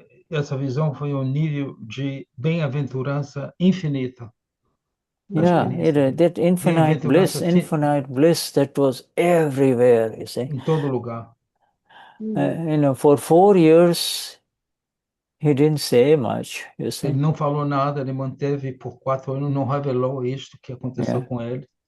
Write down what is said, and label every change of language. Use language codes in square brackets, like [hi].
[pt] Essa visão foi um nível de bem-aventurança infinita. [en] Yeah, that infinite bliss, that was everywhere, you see. [pt] Em todo lugar. [en] For 4 years, he didn't say much, you see. [pt] Ele não falou nada, ele manteve por 4 anos, não revelou isto que aconteceu com ele.